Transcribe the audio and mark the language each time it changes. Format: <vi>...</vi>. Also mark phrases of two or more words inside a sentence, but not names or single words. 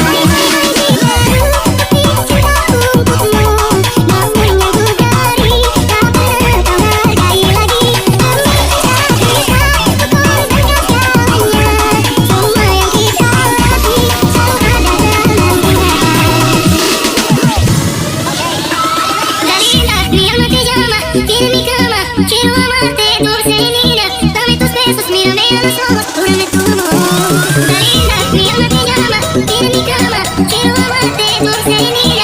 <id>Aishiteru, bukti cintaku untukmu. Namun yang ku beri tak pernah kau hargai lagi. Demi cinta kita, ku korbankan segalanya. Semua yang kita lewati selalu ada dalam ingatan.</id> <es>Dalila, mi alma te llama, tiene mi cama. Quiero amarte, dulce y linda. Dame tus besos, mírame a los ojos, júrame tu amor. Dalila, mi alma te llama, tiene mi cama. Quiero amarte, dulce y linda.</es>